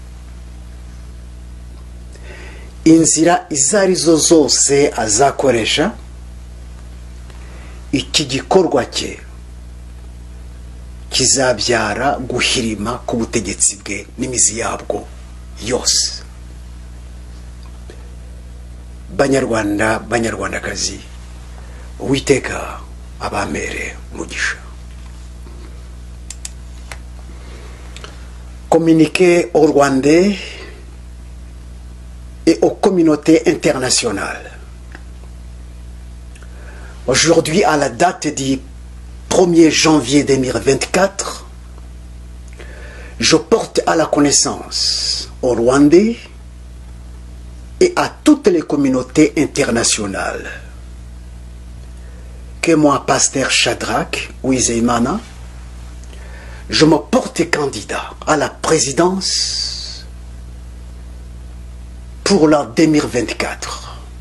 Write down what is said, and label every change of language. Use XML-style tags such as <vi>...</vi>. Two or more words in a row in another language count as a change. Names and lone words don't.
<rw>Inzira izarizo zose azakoresha, iki gikorwa cye kizabyara guhirima ku butegetsi bwe n'imizi yabwo yose. Banyarwanda, banyarwandakazi, Uwiteka abamere umugisha.</rw> <fr>Communiquer aux Rwandais et aux communautés internationales. Aujourd'hui, à la date du 1er janvier 2024, je porte à la connaissance aux Rwandais et à toutes les communautés internationales que moi, Pasteur Shadrack Uwizeyimana, je me porte candidat à la présidence pour l'an 2024.</fr>